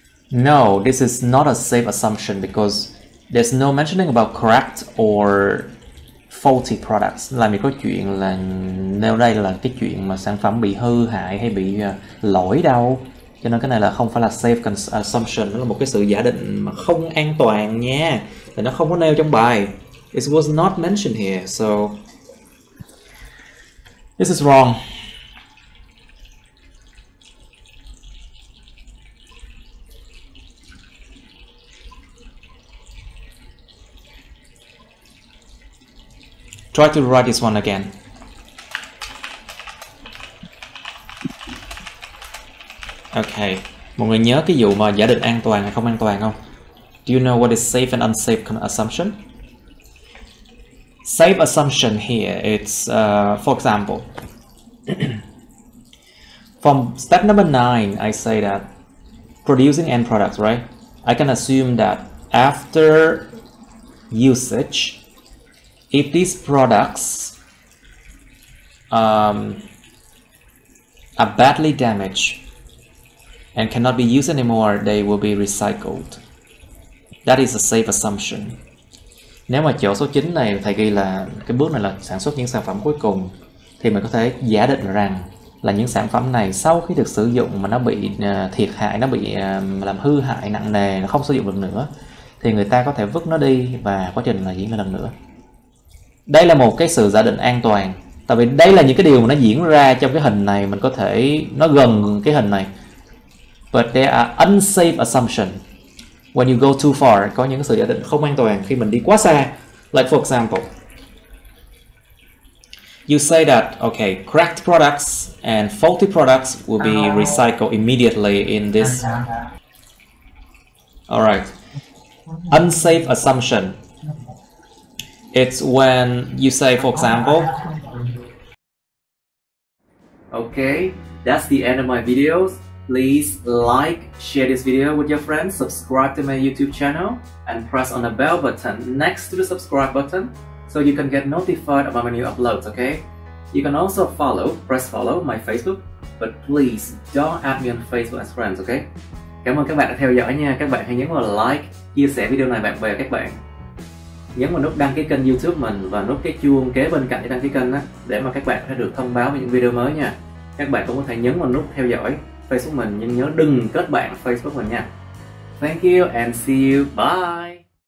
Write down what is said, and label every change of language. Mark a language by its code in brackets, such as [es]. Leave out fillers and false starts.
[en] No, this is not a safe assumption because there's no mentioning about correct or faulty products. [vi] Làm gì có chuyện là nêu đây là cái chuyện mà sản phẩm bị hư hại hay bị lỗi đâu. Cho nên cái này là không phải là [en] safe assumption, [vi] nó là một cái sự giả định mà không an toàn nha. Thì nó không có nêu trong bài. [en] It was not mentioned here, so this is wrong. Try to write this one again. [vi] Okay, mọi người nhớ cái vụ mà giả định an toàn hay không an toàn không? [en] Do you know what is safe and unsafe assumption? Safe assumption here, it's for example, from step number 9, I say that producing end products, right? I can assume that after usage, if these products are badly damaged and cannot be used anymore, they will be recycled. That is a safe assumption. [vi] Nếu mà chỗ số 9 này thầy ghi là cái bước này là sản xuất những sản phẩm cuối cùng, thì mình có thể giả định rằng là những sản phẩm này sau khi được sử dụng mà nó bị thiệt hại, nó bị làm hư hại nặng nề, nó không sử dụng được nữa, thì người ta có thể vứt nó đi và quá trình là diễn ra lần nữa. Đây là một cái sự giả định an toàn, Tại vì đây là những cái điều mà nó diễn ra trong cái hình này, mình có thể nó gần cái hình này. [en] But there are unsafe assumptions when you go too far. [vi] Có những sự giả định không an toàn khi mình đi quá xa. [en] Like for example, you say that okay, cracked products and faulty products will be recycled immediately in this. Alright. Unsafe assumption. It's when you say, for example, okay, that's the end of my videos. Please like, share this video with your friends, subscribe to my YouTube channel, and press on the bell button next to the subscribe button so you can get notified about my new uploads, okay? You can also press follow my Facebook, but please don't add me on Facebook as friends, okay? [vi] Cảm ơn các bạn đã theo dõi nha. Các bạn hãy nhấn vào like, chia sẻ video này bạn bè các bạn. Nhấn vào nút đăng ký kênh YouTube mình và nút cái chuông kế bên cạnh để đăng ký kênh á, để mà các bạn sẽ được thông báo về những video mới nha. Các bạn cũng có thể nhấn vào nút theo dõi Facebook mình, nhưng nhớ đừng kết bạn Facebook mình nha. [en] Thank you and see you. Bye.